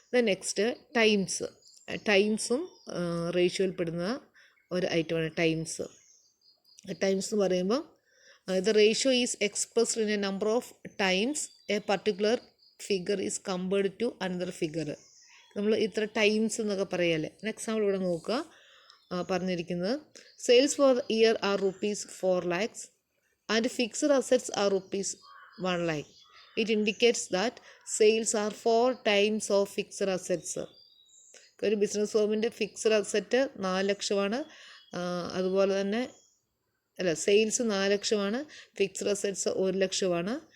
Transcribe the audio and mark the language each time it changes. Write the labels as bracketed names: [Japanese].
[Malayalam] Next ടൈംസും റേഷ്യോയിൽ പെടുന്ന ഒരു ഐറ്റമാണ് ടൈംസ് എന്ന് പറയുമ്പോൾ [English] The ratio is expressed in a number of times a particular figure is compared to another figure. [Malayalam] നമ്മൾ ഇത്ര ടൈംസ് എന്നൊക്കെ പറയല്ലേ. എക്സാമ്പിൾ ഇവിടെ നോക്കുക, പറഞ്ഞിരിക്കുന്നത് [English] Sales for the year are ₹4 lakhs and fixed assets are ₹1 lakh. It indicates that sales are 4 times of fixed assets. [Malayalam] ഒരു business ഫേമിൻ്റെ fixed asset 4 ലക്ഷമാണ്. അതുപോലെ തന്നെ സെയിൽസ് 4 ലക്ഷമാണ്, ഫിക്സഡ് അസറ്റ്സ് 1 ലക്ഷമാണ്.